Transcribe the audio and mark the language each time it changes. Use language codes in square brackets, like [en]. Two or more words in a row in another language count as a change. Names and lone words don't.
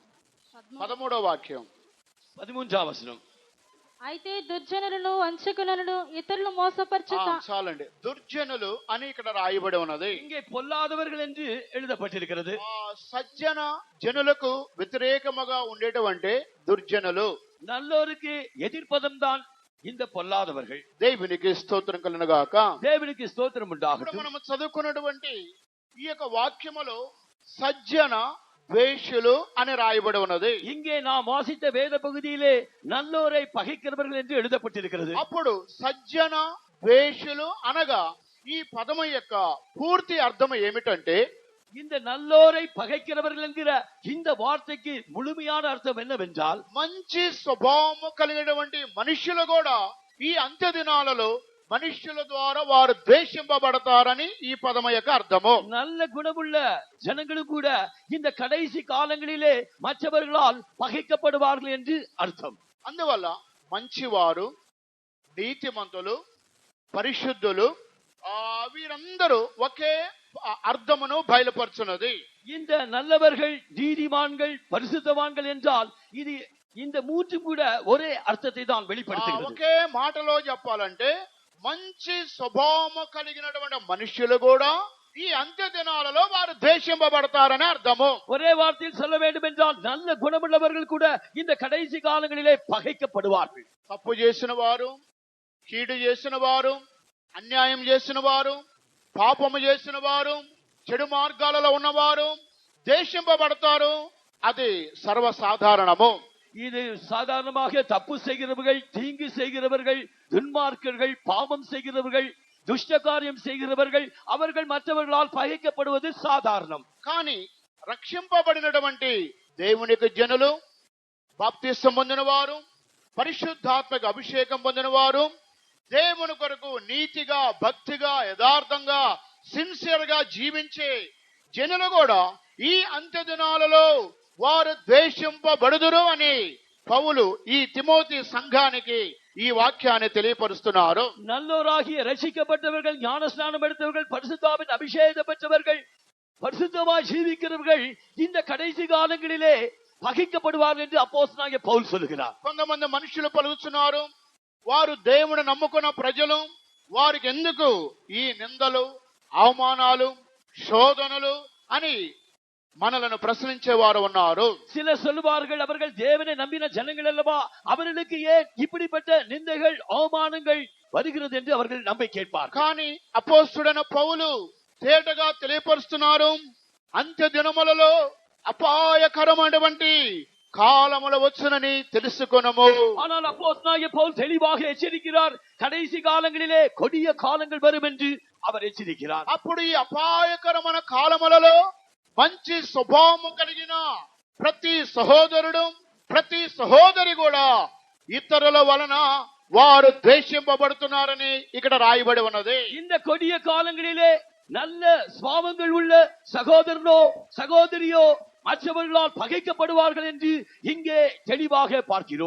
[te] 13వ వాక్యం 13వ వచనం. అయితే దుర్జనులను వంచకులను ఇతరులు మోసపరచుట. చాలండి. దుర్జనులు అని ఇక్కడ రాయబడి ఉన్నది. [ta] இங்கே பொல்லாதவர்கள் என்று எழுதப்பட்டிருக்கிறது. [te] సజ్జన జనులకు వ్యతిరేకముగా ఉండేటువంటి దుర్జనులు. [ta] நல்லோருக்கு எதிர்ப்பதம் தான் இந்த பொல்லாதவர்கள். [te] దేవునికి స్తోత్రం కలుగును గాక. దేవునికి స్తోత్రం ఉండాలి. మనం చదువుకున్నటువంటి ఈ యొక్క వాక్యములో సజ్జన ద్వేషులు అని రాయబడి ఉన్నది. [ta] இங்கே நாம் வாசித்த வேத பகுதியிலே நல்லோரை பகைக்கிறவர்கள் என்று எழுதப்பட்டிருக்கிறது. [te] అప్పుడు సజ్జన ద్వేషులు అనగా ఈ పదము యొక్క పూర్తి అర్థం ఏమిటంటే [ta] இந்த நல்லோரை பகைக்கிறவர்கள் என்கிற இந்த வார்த்தைக்கு முழுமையான అర్థం என்னவென்றால் [te] మంచి స్వభావము కలిగినటువంటి మనుషులు కూడా ఈ అంత్య దినాలలో మనుషుల ద్వారా వారు ద్వేషింపబడతారని ఈ పదము యొక్క అర్థము. [ta] நல்ல குணமுள்ள ஜனங்களும் கூட இந்த கடைசி காலங்களிலே மற்றவர்களால் பகைக்கப்படுவார்கள் என்று అర్థం. [te] అందువల్ల మంచివారు, నీతిమంతులు, పరిశుద్ధులు వీరందరూ ఒకే అర్థమును బయలుపరుచున్నది. [ta] இந்த நல்லவர்கள், நீதிமான்கள், பரிசுத்தவான்கள் என்றால் ఇది இந்த மூன்றும் கூட ஒரே అర్థத்தை தான் வெளிப்படுத்துகிறது. [te] ఒకే మాటలో చెప్పాలంటే మంచి స్వభావము కలిగినటువంటి మనుషులు కూడా ఈ అంత్య దినాలలో వారు ద్వేషింపబడతారని అర్థము. [ta] ஒரே வார்த்தையில் சொல்ல வேண்டும் என்றால் நல்ல குணமுள்ளவர்கள் கூட இந்த கடைசி காலங்களிலே பகைக்கப்படுவார்கள். [te] తప్పు చేసిన వారు, కీడు చేసిన వారు, అన్యాయం చేసిన వారు, పాపము చేసిన వారు, చెడు మార్గాలలో ఉన్నవారు ద్వేషింపబడతారు. అది సర్వసాధారణము. [ta] இது சாதாரணமாக தப்பு செய்கிறவர்கள், தீங்கு செய்கிறவர்கள், துன்மார்க்கர்கள், பாவம் செய்கிறவர்கள், [te] దుష్ట కార్యం [ta] செய்கிறவர்கள் அவர்கள் மற்றவர்களால் பகைக்கப்படுவது సాధారణం. [te] కానీ రక్షింపబడినటువంటి దేవునికి జనులు, బాప్తిసం పొందిన వారు, పరిశుద్ధాత్మక అభిషేకం పొందిన వారు, దేవుని కొరకు నీతిగా, భక్తిగా, యథార్థంగా, సిన్సియర్ గా జీవించే జనులు కూడా ఈ అంత్య దినాలలో వారు ద్వేషింపబడుదురు అని పౌలు ఈ తిమోతి సంఘానికి ఈ వాక్యాన్ని తెలియపరుస్తున్నారు. [ta] நல்லோராகிய ரட்சிக்கப்பட்டவர்கள், ஞானஸ்நானம் எடுத்தவர்கள், பரிசுத்தாவின் அபிஷேகம் பெற்றவர்கள், பரிசுத்தமாய் ஜீவிக்கிறவர்கள் இந்த கடைசி காலங்களிலே பகைக்கப்படுவார்கள் என்று அப்போஸ்தலனாகிய பவுல் சொல்லுகிறார். [te] కొంతమంది మనుషులు పలుకుతున్నారు, వారు దేవుని నమ్ముకున్న ప్రజలు, వారికి ఎందుకు ఈ నిందలు, అవమానాలు, శోధనలు అని మనలను ప్రశ్నించేవారు ఉన్నారు. [ta] சிலர் சொல்லுவார்கள், அவர்கள் தேவனை நம்பின ஜனங்கள் அல்லவா, அவர்களுக்கு ஏன் இப்படிப்பட்ட நிந்தைகள், அவமானங்கள் வருகிறது என்று அவர்கள் நம்பி கேட்பார். [te] కానీ అపోస్తలుడైన పౌలు తేటగా తెలియపరుస్తున్నారు, అంత్య దినములలో అపాయకరమైనటువంటి కాలములు వచ్చునని తెలుసుకొనము. [ta] ஆனால் அப்போஸ்தலனாகிய பவுல் தெளிவாக எச்சரிக்கிறார், கடைசி காலங்களிலே கொடிய காலங்கள் வரும் என்று அவர் எச்சரிக்கிறார். [te] అప్పుడు ఈ అపాయకరమైన కాలములలో మంచి స్వభావము కలిగిన ప్రతి సహోదరుడు, ప్రతి సహోదరి కూడా ఇతరుల వలన వారు ద్వేషింపబడుతున్నారని ఇక్కడ రాయబడి ఉన్నది. [ta] இந்த கொடிய காலங்களிலே நல்ல சுவாபங்கள் உள்ள சகோதரனோ சகோதரியோ மற்றவர்களால் பகைக்கப்படுவார்கள் என்று இங்கே தெளிவாக பார்க்கிறோம்.